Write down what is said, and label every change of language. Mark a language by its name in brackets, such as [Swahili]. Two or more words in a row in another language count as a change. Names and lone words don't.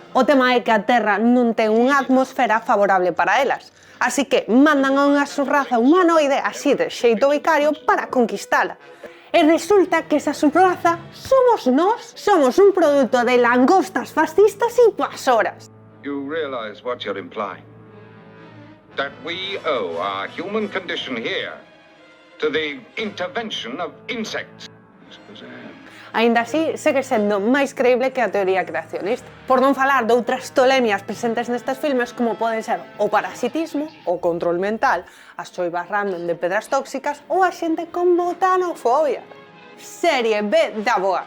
[Galician] O tema é que a Terra non ten unha atmosfera favorable para elas, así que mandan a unha subraza humanoide así de xeito vicario para conquistala. E resulta que esa subraza somos nós. Somos un produto de langostas fascistas invasoras. [English] You realize what you're implying? That we owe our human condition here to the intervention of insects. [Galician] Aínda así, segue sendo máis creíble que a teoría creacionista. Por non falar de outras tolemias presentes nestes filmes como poden ser o parasitismo, o control mental, as choivas random de pedras tóxicas ou a xente con botanofobia. Serie B da boa.